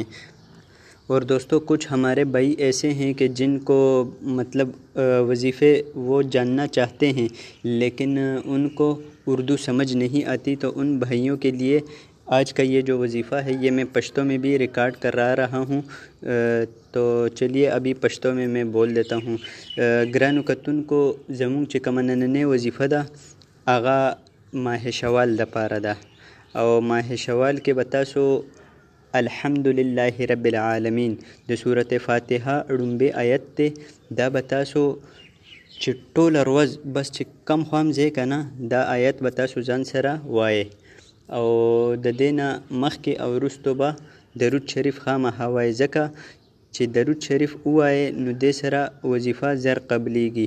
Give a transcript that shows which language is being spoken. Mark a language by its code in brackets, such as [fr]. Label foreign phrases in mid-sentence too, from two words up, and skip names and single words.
[ur] اور دوستو، کچھ ہمارے بھائی ایسے ہیں کہ جن کو وظیفے وہ جاننا چاہتے ہیں لیکن ان کو اردو سمجھ نہیں آتی، تو ان بھائیوں کے لیے آج کا یہ جو وظیفہ ہے یہ میں پشتو میں بھی ریکارڈ کرا رہا ہوں۔ تو چلیے ابھی پشتو میں بول دیتا ہوں۔ [ps] گرانو کتن کو زمون چې کومه نننۍ وظیفه ده هغه ماه شوال د پاره ده، او ماه شوال کې به تاسو [ar] الحمدللہ رب العالمین [ps] د سورت فاتحه ړومبی آیت دی، دا به تاسو چې ټوله ورځ بس چې کم خوا هم ځئ که نه، دا آیت به تاسو ځان سره وایئ، او د دې نه مخکې او وروستو به درود شریف خامخا وایئ، ځکه چې درود شریف ووایئ نو دې سره وظیفه زر قبلیږي۔